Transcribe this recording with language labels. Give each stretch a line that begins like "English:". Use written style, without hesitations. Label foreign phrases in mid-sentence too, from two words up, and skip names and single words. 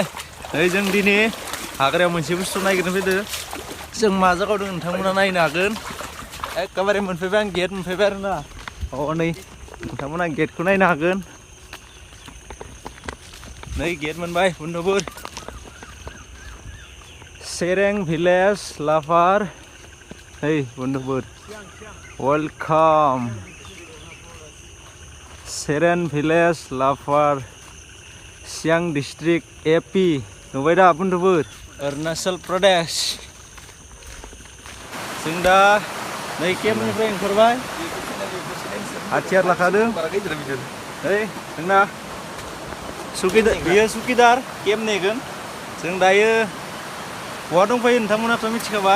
Bodo: जों दिनै हाग्रायाव मोनसे बुस्थु नागिरनो फैदों. जों मा जायगायाव दं नोंथांमोना नायनो हागोन. एकेबारे मोनफैबाय आं गेट मोनफैबाय आरोना. नै नोंथांमोना गेटखौ नायनो हागोन. नै गेट मोनबाय बन्धुफोर. Sereng Village Lafar. Hey bondhupur, welcome. Sereng Village Lafar, Siang District AP. Nubai dah bondhupur, Arunachal Pradesh. जों दा नै केम्पनिफ्राय ओंखारबाय. हाथियार लाखादों. Hey जोंना सुकिदार, बियो सुकिदार केम्प नेगोन. जों दायो बहा दंफायो नोंथांमोनाथ' मिथिखाबाय.